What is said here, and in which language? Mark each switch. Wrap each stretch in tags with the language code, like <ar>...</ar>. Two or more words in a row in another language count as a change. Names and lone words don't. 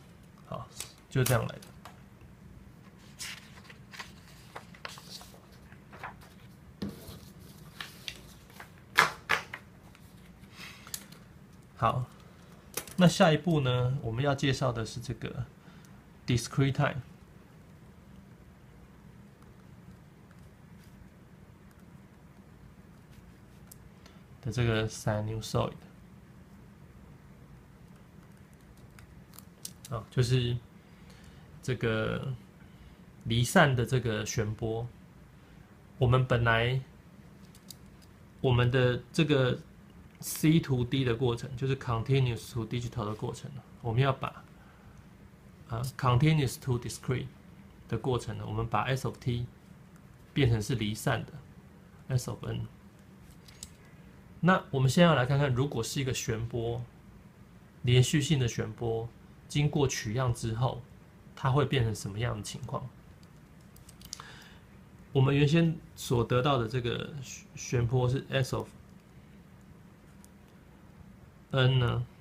<zh>好，就是這樣來的。好。那下一步呢，我們要介紹的是這個</zh> <en>discrete time</en> <zh>的這個 sinusoid 就是這個離散的這個旋波。我們本來我們的這個</zh> <en>C to D</en> <zh>的過程，就是</zh> <en>continuous to digital</en> <zh>的過程，我們要把</zh> <en>continuous to discrete</en> <zh>的過程呢，我們把</zh> <en>S of T</en> <zh>變成是離散的</zh> <en>S of N。</en> <zh>那我們现在要來看看，如果是一個旋波，連續性的旋波，經過取樣之後，它會變成什麼樣的情況？我們原先所得到的這個旋波是</zh> <en>S of N</en> <zh>呢，</zh>